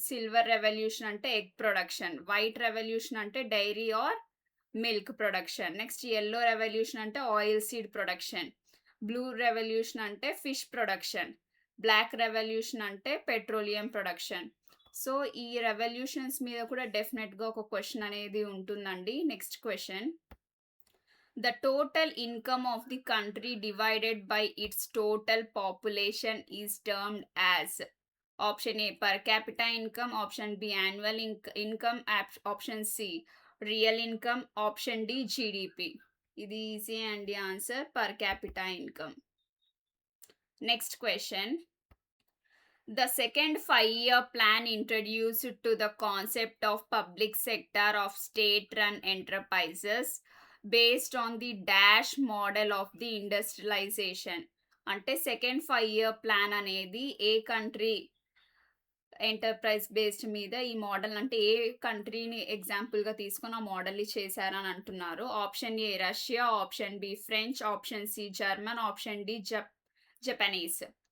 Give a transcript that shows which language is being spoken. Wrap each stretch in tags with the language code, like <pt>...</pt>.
<te>Silver revolution అంటే egg production. White revolution అంటే dairy are milk production. Next yellow revolution అంటే oil seed production. Blue revolution అంటే fish production. Black revolution అంటే petroleum production. So ఈ revolutions మీద కూడా డెఫినెట్గా ఒక క్వశ్చన్ అనేది ఉంటుందండి. Next question.</te> <en>The total income of the country divided by its total population is termed as. Option A, per capita income. Option B, annual income. Option C, real income. Option D, GDP.</en> <te>ఇది easy అండి answer,</te> <en>per capita income. Next question. The second 5-year plan introduced to the concept of public sector of state-run enterprises based on the dash model of the industrialization.</en> <te>అంటే second 5 year plan అనేది ఏ country enterprise based మీద ఈ model అంటే ఏ కంట్రీని ఎగ్జాంపుల్‌గా తీసుకొని ఆ మోడల్‌ని చేశారని అంటున్నారు.</te> <en>Option A Russia, option B French, option C German, option D Japanese.</en>